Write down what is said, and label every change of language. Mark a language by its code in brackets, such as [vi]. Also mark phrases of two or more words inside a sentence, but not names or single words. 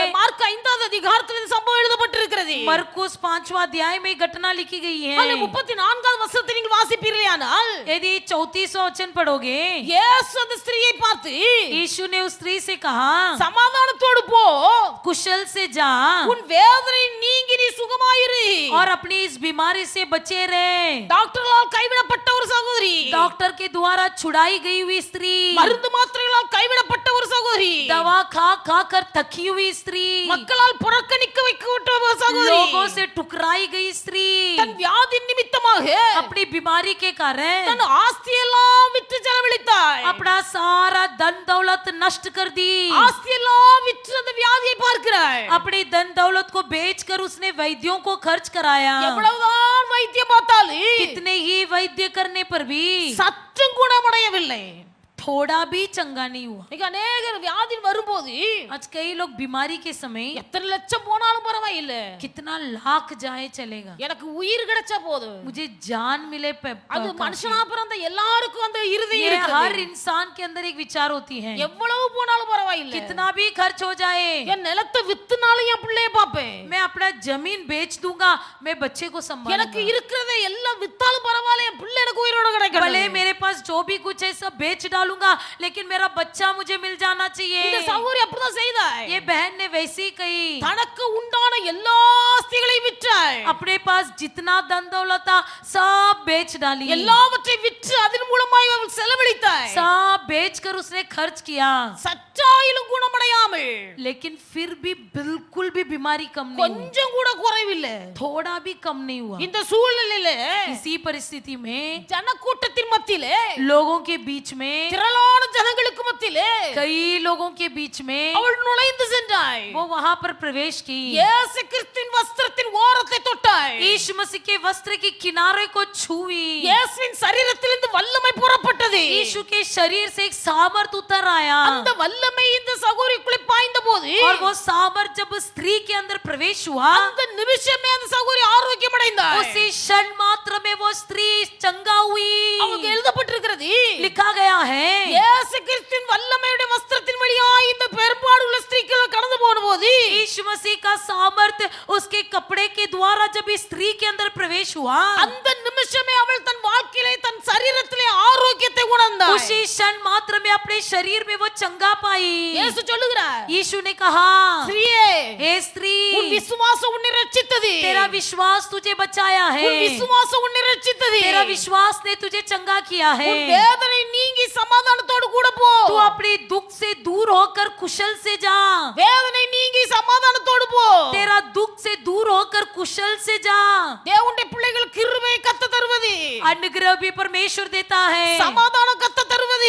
[ta] மார்க் 5வது அதிகாரத்தில் இந்த சம்பவம் எழுதப்பட்டிருக்கிறது. [hi] मरकुस 5वां अध्याय में घटना लिखी गई है। [ta] அதில் 34வது வசனத்தை நீங்கள் வாசிப்பீர்களானால் [hi] यदि 34वां वचन पढ़ोगे, [ta] இயேசு அந்த ஸ்திரீயை பார்த்து [hi] यीशु ने उस स्त्री से कहा, [ta] சமாதானத்தோடு போ, [hi] कुशल से जा [ta] உன் வேதனை நீங்கி நீ சுகமாயிரு. [hi] और अपनी इस बीमारी से बचे रहे। [ta] டாக்டர்களால் கைவிடப்பட்ட ஒரு சகோதரி, [hi] डॉक्टर के द्वारा छुड़ाई गई हुई स्त्री, [ta] மருந்து மாத்திரைகளால் கைவிடப்பட்ட ஒரு சகோதரி, [hi] दवा खा खा कर थकी हुई स्त्री, [ta] மக்களால் புறக்கணிக்க வைக்கப்பட்ட ஒரு சகோதரி, [hi] लोगों से ठुकराई गई स्त्री, [ta] தன் வியாதி நிமித்தமாக [hi] अपनी बीमारी के कारण [ta] தன் ஆஸ்தியெல்லாம் விற்று செலவழித்தாள். [hi] अपना सारा धन दौलत नष्ट कर दी। [ta] ஆஸ்தியெல்லாம் விற்று அந்த வியாதியை பார்க்கிறாள். [hi] अपनी धन दौलत को बेचकर उसने वैद्यों को खर्च कराया। [ta] எவ்வளவுதான் வைத்தியம் பார்த்தாலும் [hi] कितने ही वैद्य करने पर भी [ta] சற்றும் குணமடையவில்லை. [hi] थोड़ा भी चंगा नहीं हुआ। [ta] இன்னைக்கு அநேகர் வியாதி வரும்போது [hi] आज कई लोग बीमारी के समय [ta] எத்தனை லட்சம் போனாலும் பரவாயில்ல, [hi] कितना लाख जाए चलेगा, [ta] எனக்கு உயிர் கிடைச்சா போதும். [hi] मुझे जान मिले [ta] அது மனுஷனா பிறந்த எல்லாருக்கும் அந்த இருதயம் [hi] ये [ta] இருக்குது. [hi] हर इंसान के अंदर एक विचार होती है। [ta] எவ்வளவு போனாலும் பரவாயில்ல, [hi] कितना भी खर्च हो जाए, [ta] என் நிலத்தை வித்துனாலும் என் பிள்ளைய பாப்பேன், [hi] मैं अपना जमीन बेच दूंगा, मैं बच्चे को [ta] எனக்கு [hi] संभालूंगा, [ta] இருக்கிறதை எல்லாம் வித்தாலும் பரவாயில்ல, என் பிள்ளை எனக்கு உயிரோட [hi] भले [ta] கிடைக்கணும். [hi] मेरे पास जो भी कुछ है सब बेच डालूंगा लेकिन मेरा बच्चा मुझे मिल जाना [ta] இந்த [hi] चाहिए। [ta] சகோதரி அப்படிதான் செய்தாள். [hi] ये बहन ने वैसे ही कही, [ta] தனக்கு உண்டான எல்லா ஆஸ்திகளையும் விற்றாள். [hi] अपने पास जितना धन दौलत था सब बेच डाली, [ta] எல்லாவற்றையும் விற்று அதன் மூலமாய் அவள் செலவழித்தாள். [hi] सब बेचकर उसने खर्च किया, [ta] சற்றாயிலும் குணமடையாமல், [hi] लेकिन फिर भी बिल्कुल भी बीमारी कम नहीं हुई, [ta] கொஞ்சம் கூட குறைவில்லை. [hi] थोड़ा भी कम नहीं हुआ। [ta] இந்த சூழ்நிலையில [hi] इसी परिस्थिति में [ta] ஜனக்கூட்டத்தின் மத்தியிலே, [hi] लोगों के बीच में, [ta] திரளான ஜனங்களுக்கு மத்தியிலே [hi] कई लोगों के बीच में [ta] அவள் நுழைந்து சென்றாள். [hi] वो वहां पर प्रवेश की, [ta] இயேசு கிறிஸ்துவின் வஸ்திரத்தின் ஓரத்தை தொட்டாள். [hi] यीशु मसीह के वस्त्र की किनारे को छुई, [ta] இயேசுவின் சரீரத்திலிருந்து வல்லமை புறப்பட்டது. [hi] यीशु के शरीर से एक सामर्थ उतर आया, [ta] அந்த வல்லமை இந்த சகோதரிக்குள்ளே பாய்ந்த போது [hi] और वो सामर्थ जब स्त्री के अंदर प्रवेश हुआ, [ta] அந்த நிமிஷமே அந்த சகோதரி ஆரோக்கியம் அடைந்தாள். [hi] उसी क्षण मात्र में वो स्त्री चंगा हुई। [ta] அவங்களுக்கு எழுதப்பட்டிருக்கிறது, [hi] लिखा गया है, [ta] இயேசு கிறிஸ்துவின் வல்லமையுடைய வஸ்திரத்தின் வழியாய் இந்த பெரும்பாடுள்ள ஸ்திரீகள் கடந்து போனபோது [hi] यीशु मसीह का सामर्थ उसके कपड़े के द्वारा जब इस स्त्री के अंदर प्रवेश हुआ, [ta] அந்த நிமிஷமே அவள் தன் வாழ்க்கையிலே தன் சரீரத்திலே ஆரோக்கியத்தை உணர்ந்தாள். [hi] उसी क्षण मात्र में अपने शरीर में वो चंगा पाई। [ta] இயேசு சொல்லுகிறார், [hi] यीशु ने कहा, [ta] ஸ்திரீயே, [hi] हे स्त्री, [ta] உன் விசுவாசம் உன்னை ரட்சித்தது. [hi] तेरा विश्वास तुझे बचाया है, [ta] உன் விசுவாசம் உன்னை ரட்சித்தது. [hi] तेरा विश्वास ने तुझे चंगा किया है। [ta] உன் வேதனை நீங்கி சமாதானத்தோடு கூட போ. [hi] तू अपने दुख से दूर होकर कुशल से जा, [ta] வேதனை நீங்கி சமாதானத்தோடு போ. [hi] तेरा दुख से दूर होकर कुशल से जा। [ta] தேவனுடைய பிள்ளைகள் கிருபையை கத்த தருவது, [hi] अनुग्रह भी परमेश्वर देता है, [ta] சமாதானம் கத்த தருவது,